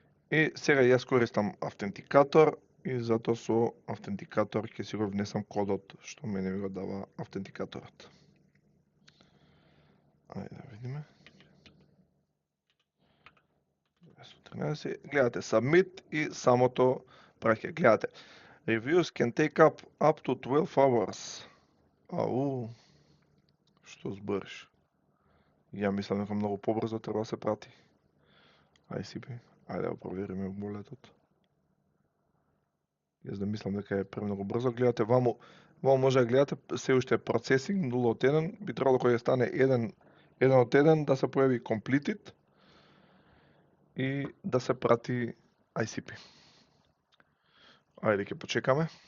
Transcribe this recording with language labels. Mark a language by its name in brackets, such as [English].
[Macedonian] И сега јас користам автентикатор и затоа со автентикатор ќе си го внесам кодот што мене ми го дава автентикаторот. Ајде да видиме. 213. Гледате submit и самото праќа. Гледате. [English] Reviews can take up to 12 hours. [Macedonian] Што збориш? Ја мислам дека многу побрзо треба да се прати ICP. Ајде да провериме волетот. Јас да мислам дека е премногу брзо. Гледате ваму може да гледате се уште процесинг 0 од 1, би требало кога ќе стане 1 од 1 да се појави completed и да се прати ICP. Ајде ќе почекаме.